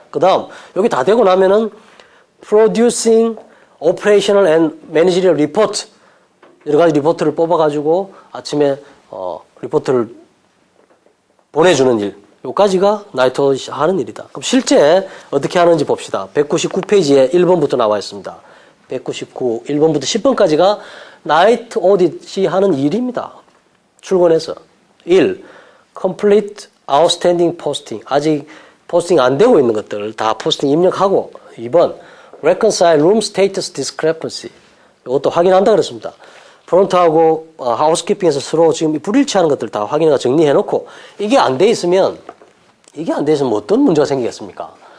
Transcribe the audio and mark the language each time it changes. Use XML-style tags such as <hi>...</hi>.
<ko>그 다음 여기 다 되고 나면은</ko> <en>producing operational and managerial report,</en> <ko>여러 가지 리포트를 뽑아가지고 아침에 리포트를 보내주는 일, 요까지가 나이트 오디트 하는 일이다. 그럼 실제 어떻게 하는지 봅시다. 199페이지에 1번부터 나와 있습니다. 199, 1번부터 10번까지가 나이트 오디트 하는 일입니다. 출근해서. 1.</ko> <en>Complete outstanding posting.</en> <ko>아직 포스팅 안 되고 있는 것들 다 포스팅 입력하고. 2번.</ko> <en>Reconcile room status discrepancy.</en> <ko>이것도 확인한다 그랬습니다. 프론트하고 하우스키핑에서 서로 지금 불일치하는 것들 다 확인해서 정리해놓고, 이게 안 돼 있으면 어떤 문제가 생기겠습니까?</ko>